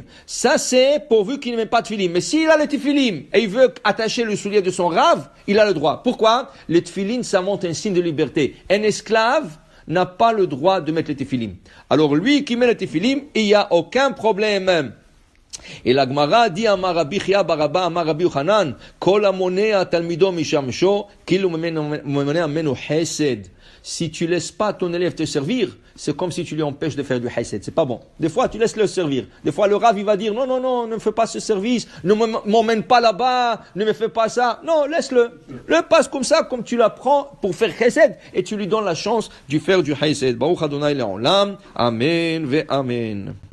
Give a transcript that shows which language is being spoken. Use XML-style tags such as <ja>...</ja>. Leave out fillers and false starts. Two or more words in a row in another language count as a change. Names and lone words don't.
<fr>Ça c'est pourvu qu'il ne met pas de tfilin. Mais s'il a le tfilin et il veut attacher le soulier de son rave, il a le droit. Pourquoi? Le tfilin, ça montre un signe de liberté. Un esclave n'a pas le droit de mettre le tfilin. Alors lui qui met le tfilin, il n'y a aucun problème. Et la Gemara dit</fr> <he>אמר רבי חייא בר אבא אמר רבי יוחנן כל המונע תלמידו משמשו כאילו מונע ממנו חסד.</he> <fr>Si tu laisses pas ton élève te servir, c'est comme si tu lui empêches de faire du hesed. C'est pas bon. Des fois, tu laisses le servir. Des fois, le rav, il va dire, non, ne me fais pas ce service, ne m'emmène pas là-bas, ne me fais pas ça. Non, laisse-le. Le passe comme ça, comme tu l'apprends pour faire hesed, et tu lui donnes la chance de faire du hesed.</fr> <he>ברוך אדוני לעולם. אמן ואמן.</he>